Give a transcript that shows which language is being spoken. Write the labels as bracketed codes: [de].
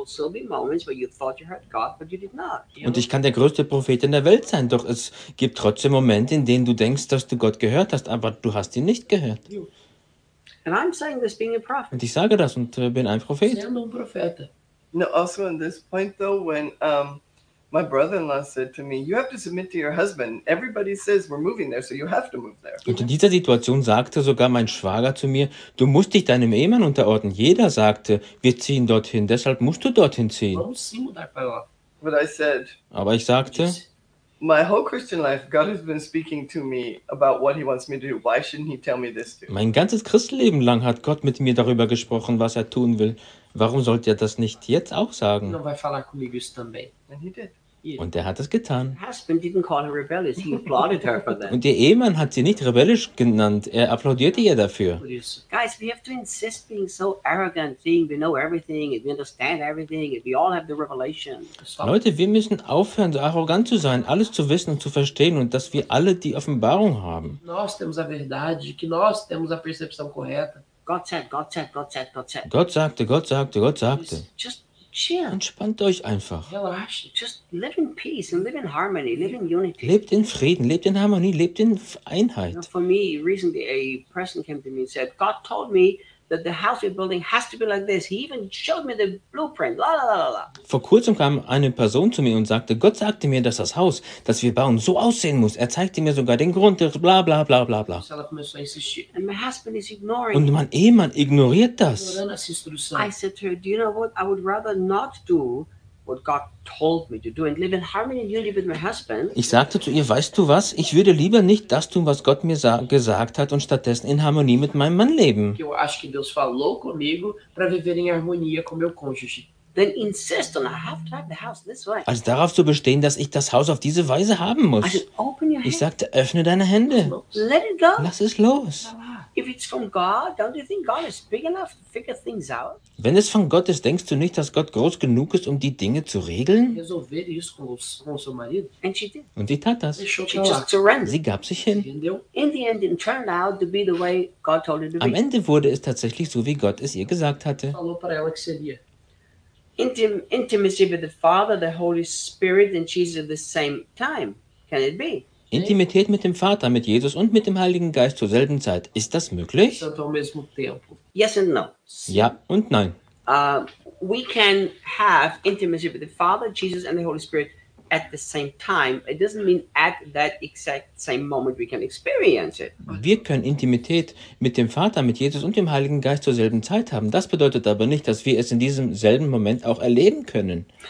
[de] Und ich kann der größte Prophet in der Welt sein, doch es gibt trotzdem Momente, in denen du denkst, dass du Gott gehört hast, aber du hast ihn nicht gehört. Und ich sage das und bin ein Prophet. [en] Also an this point though, when my brother-in-law said to me, you have to submit to your husband. Everybody says we're moving there, so you have to move there. [de] Und in dieser Situation sagte sogar mein Schwager zu mir, du musst dich deinem Ehemann unterordnen. Jeder sagte, wir ziehen dorthin, deshalb musst du dorthin ziehen. [en] But I said, [de] aber ich sagte, [en] my whole Christian life, God has been speaking to me about what he wants me to do. Why shouldn't he tell me this too? [de] Mein ganzes Christenleben lang hat Gott mit mir darüber gesprochen, was er tun will. Warum sollte er das nicht jetzt auch sagen? Und er hat es getan. Und er hat es getan. [en] Husband didn't call her rebellious. He applauded her for that. [de] Und ihr Ehemann hat sie nicht rebellisch genannt. Er applaudierte ihr dafür. [en] Guys, we have to insist being so arrogant, saying we know everything, and we understand everything, and we all have the revelation. [de] Leute, wir müssen aufhören, so arrogant zu sein, alles zu wissen und zu verstehen und dass wir alle die Offenbarung haben. [pt] Nós temos a verdade, que nós temos a percepção correta. [en] God said. [de] Gott sagte. [en] Chill. [de] Entspannt euch einfach. [en] Just live in peace and live in harmony, live in unity. [de] Lebt in Frieden, lebt in Harmonie, lebt in Einheit. [en] You know, for me, recently a person came to me and said, God told me that the house we're building has to be like this. He even showed me the blueprint. La la la la la. [de] Vor kurzem kam eine Person zu mir und sagte, Gott sagte mir, dass das Haus, das wir bauen, so aussehen muss. Er zeigte mir sogar den Grund. Bla bla bla bla bla. [en] And my husband is ignoring. [de] Und mein Ehemann ignoriert das. [en] I said to her, do you know what? I would rather not do what God told me to do and live in harmony and unity with my husband. [de] Ich sagte zu ihr, weißt du was? Ich würde lieber nicht das tun, was Gott mir gesagt hat und stattdessen in Harmonie mit meinem Mann leben. [pt] Eu acho que Deus falou comigo para viver em harmonia com meu cônjuge. [en] Then insist on I have to have the house this way. [de] Als darauf zu bestehen, dass ich das Haus auf diese Weise haben muss. [en] I said, open your hands. [de] Ich sagte, öffne deine Hände. [en] Let it go. [de] Lass es los. [en] If it's from God, don't you think God is big enough to figure things out? [de] Wenn es von Gott ist, denkst du nicht, dass Gott groß genug ist, um die Dinge zu regeln? [pt] Resolver isso com seu marido. [en] And she did. [de] Und sie tat das. [en] She just surrendered. [de] Sie gab sich hin. [en] In the end, it turned out to be the way God told her to be. [de] Am Ende wurde es tatsächlich so, wie Gott es ihr gesagt hatte. [pt] Falou para ela que seria. [en] Intimacy with the Father, the Holy Spirit and Jesus at the same time. Can it be? [de] Intimität mit dem Vater, mit Jesus und mit dem Heiligen Geist zur selben Zeit. Ist das möglich? [en] Yes and no. [de] Ja und nein. [en] We can have intimacy with the Father, Jesus and the Holy Spirit at the same time. It doesn't mean at that exact same moment we can experience it. [de] Wir können Intimität mit dem Vater, mit Jesus und dem Heiligen Geist zur selben Zeit haben. Das bedeutet aber nicht, dass wir es in diesem selben Moment auch erleben können.